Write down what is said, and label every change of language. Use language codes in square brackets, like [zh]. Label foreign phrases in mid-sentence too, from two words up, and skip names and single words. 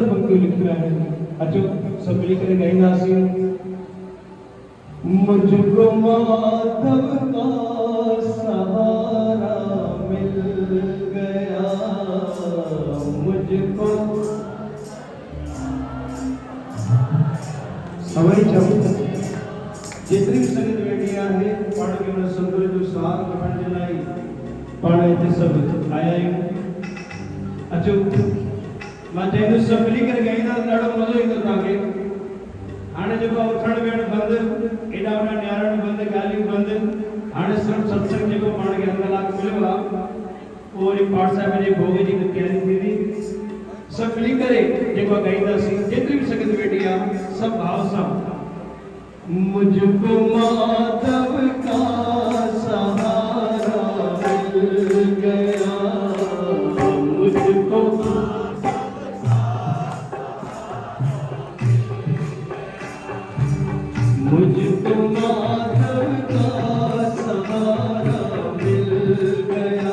[hi] क्यों लिखना है अचो सब मिलकर गाइना सी मुझको माधव का सहारा मिल गया मुझको सवाई जब जेतरी भी संगीत वेडिया है [sd] पाण के मन सुंदर जो सार कपण जलाई पाण इते सब आया है अचो मां जैन सब मिली कर गाइना ॾाढो मज़ो ईंदो ताके हाणे जेको उथण वेहण बंद एडा वडा न्यारण बंद गालियूं बंद हाणे सिर्फ सत्संग जेको पाण खे अध कलाक मिलियो आहे उहो वरी पाठ साहिब जे भोग जी तैयारी थींदी सब मिली करे जेको गाईंदासीं जेतिरी बि संगत वेठी आहे सब भाव सां [hi] मुझको माधव का सहारा मिल गया मुझको मुझको माधव का सहारा मिल गया